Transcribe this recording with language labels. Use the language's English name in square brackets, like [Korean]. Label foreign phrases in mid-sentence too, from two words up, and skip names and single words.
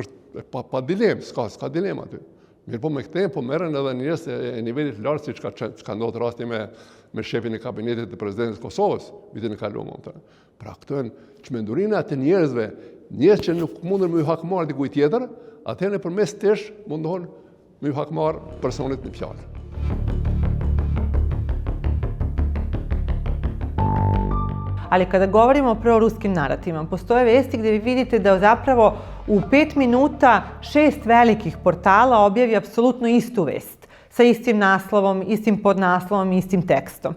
[Albanian] Aty pa dilemë, s'ka dilema aty. Mirë po me këte, po merren edhe njerëz e nivelit lartë, siç ka ndodhur rasti me shefin e kabinetit të presidentit të Kosovës, vitin e kaluar. Pra këto janë çmendurinë atë njerëzve, njerëz që nuk mundën me ju hakmarr dikujt tjetër, atëherë nëpërmes tesh mundohen me ju hakmarr personit në fjalë. [Serbian] Ali kada govorimo o proruskim narativima, postoje vesti gdje vi vidite da zapravo u 5 minuta 6 velikih portala objavi apsolutno istu vest, sa istim naslovom, istim podnaslovom, istim tekstom.